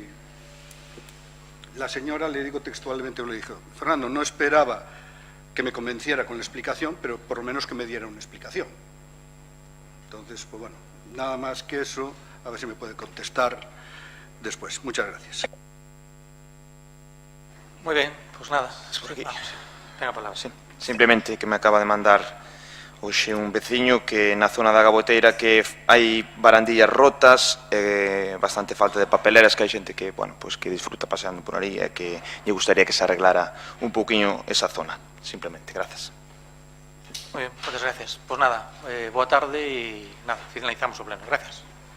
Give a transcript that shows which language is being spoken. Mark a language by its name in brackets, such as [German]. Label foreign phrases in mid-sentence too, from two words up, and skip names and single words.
[Spanish] La señora, le digo textualmente, le dijo: Fernando, no esperaba que me convenciera con la explicación, pero por lo menos que me diera una explicación. Entonces, pues bueno, nada más que eso, a ver si me puede contestar después. Muchas gracias. Muy bien, pues nada. Por aquí. Vamos, tenga palabra. [Galician] Sí, simplemente que me acaba de mandar hoxe un veciño que na zona da Gaboteira que hai barandillas rotas, bastante falta de papeleras, que hai xente que, bueno, pues que disfruta paseando por aí e que lle gustaría que se arreglara un pouquiño esa zona. [Spanish] Simplemente, gracias. Muy bien, muchas gracias. Pues nada, [Galician] boa tarde [Spanish] y nada, [Galician] finalizamos o pleno. [Spanish] Gracias.